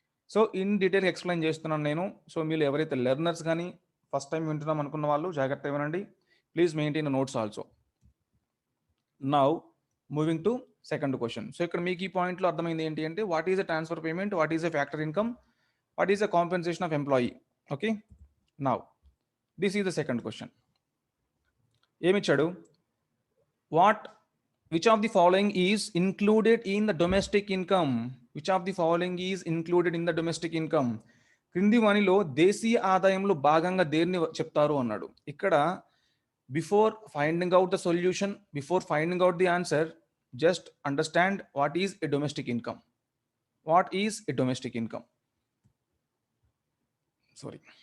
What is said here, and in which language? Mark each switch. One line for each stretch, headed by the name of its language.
Telugu: So in detail explain చేస్తున్నాను నేను. So మీరు ఎవరైతే లెర్నర్స్ కానీ ఫస్ట్ టైం వింటున్నాం అనుకున్న వాళ్ళు జాగ్రత్త వినండి.
English: Please maintain notes also. Now moving to second question.
Telugu: So ఇక్కడ మీకు ఈ పాయింట్లో అర్థమైంది ఏంటి అంటే
English: What is a transfer payment, what is a factor income, what is a compensation of employee. Okay, now this is the second question.
Telugu: ఏమిచ్చాడు,
English: What which of the following is included in the domestic income, which of the following is included in the domestic income.
Telugu: క్రింది వానిలో దేశీయ ఆదాయంలో భాగంగా దేన్ని చెప్తారు అన్నాడు.
English: ఇక్కడ before finding out the solution, before finding out the answer, just understand what is a domestic income. What is a domestic income, sorry.